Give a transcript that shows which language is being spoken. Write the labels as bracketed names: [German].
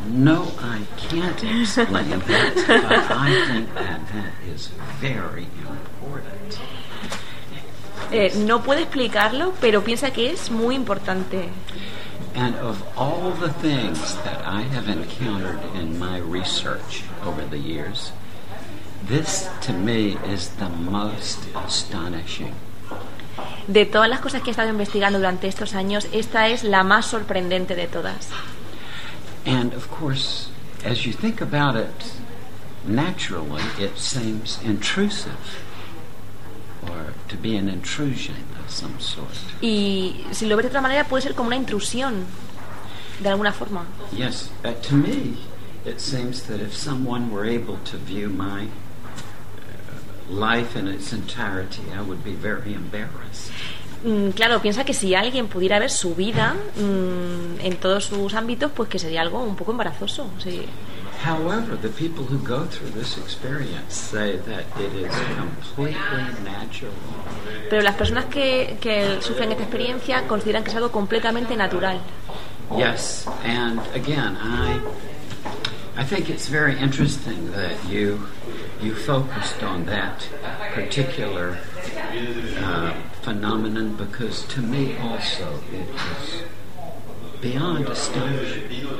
[English] No, I can't explain that, but I think that is very important. [Spanish] No puede explicarlo, pero piensa que es muy importante. [English] And of all the things that I have encountered in my research over the years, this to me is the most astonishing. [Spanish] De todas las cosas que he estado investigando durante estos años, esta es la más sorprendente de todas. [English] And of course, as you think about it, naturally it seems intrusive, or to be an intrusion of some sort. [Spanish] Y si lo ves de otra manera, puede ser como una intrusión, de alguna forma. [English] Yes, but to me, it seems that if someone were able to view my life in its entirety, I would be very embarrassed. [Spanish] Claro, piensa que si alguien pudiera ver su vida en todos sus ámbitos, pues que sería algo un poco embarazoso. Sí. [English] However, the people who go through this experience say that it is completely natural. [Spanish] Pero las personas que sufren esta experiencia consideran que es algo completamente natural. [English] Yes, and again, I think it's very interesting that you focused on that particular phenomenon, because to me also it is beyond astonishing.